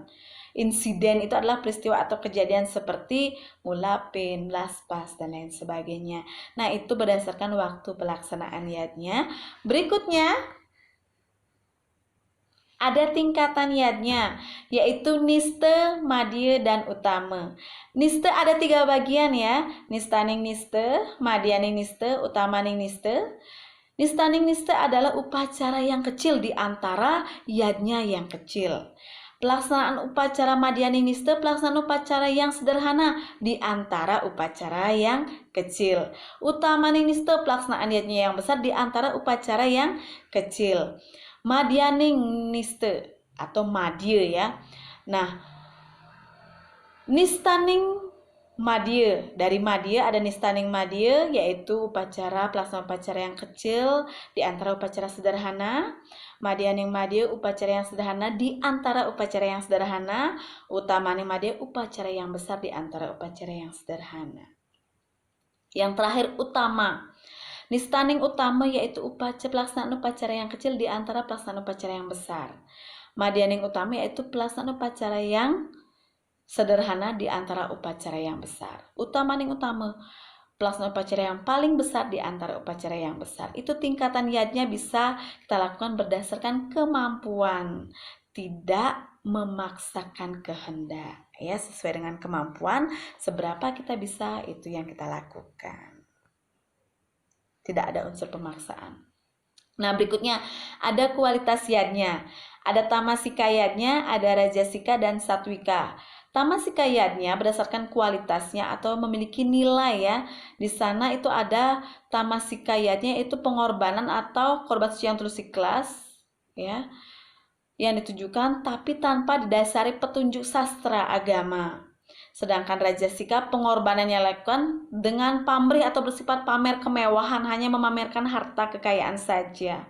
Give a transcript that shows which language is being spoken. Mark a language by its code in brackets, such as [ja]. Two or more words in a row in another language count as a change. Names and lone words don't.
[id] Insiden itu adalah peristiwa atau kejadian seperti mulapin, laspas, dan lain sebagainya. Nah, itu berdasarkan waktu pelaksanaan yadnya. Berikutnya ada tingkatan yadnya, yaitu niste, madya, dan utama. Niste ada 3 bagian, ya. Nistaning niste, madyaning niste, utamaning niste. Nistaning niste adalah upacara yang kecil di antara yadnya yang kecil. Pelaksanaan upacara Madyaniniste, pelaksanaan upacara yang sederhana di antara upacara yang kecil. Utamaniniste, pelaksanaan yajnya yang besar di antara upacara yang kecil. Madyaniniste atau madya ya. Nah, Nistaning madya, dari madya ada nistaning madya, yaitu pelaksanaan upacara yang kecil di antara upacara sederhana. Madyaning madya, upacara yang sederhana di antara upacara yang sederhana. Utamaning madya, upacara yang besar di antara upacara yang sederhana. Yang terakhir, utama. Nistaning utama yaitu pelaksanaan upacara yang kecil di antara pelaksanaan upacara yang besar. Madyaning utama yaitu pelaksanaan upacara yang sederhana di antara upacara yang besar. Utamaning utama, pelaksanaan upacara yang paling besar di antara upacara yang besar. Itu tingkatan yadnya bisa kita lakukan berdasarkan kemampuan, tidak memaksakan kehendak. Ya, sesuai dengan kemampuan, seberapa kita bisa itu yang kita lakukan. Tidak ada unsur pemaksaan. Nah, berikutnya ada kualitas yadnya. Ada tamasika yadnya, ada rajasika dan satwika. Tamasika yadnya berdasarkan kualitasnya atau memiliki nilai ya. Di sana itu ada tamasika yadnya itu pengorbanan atau korban suci yang tulus ikhlas ya. Yang ditujukan tapi tanpa didasari petunjuk sastra agama. Sedangkan rajasika pengorbanannya lakukan dengan pamrih atau bersifat pamer kemewahan, hanya memamerkan harta kekayaan saja.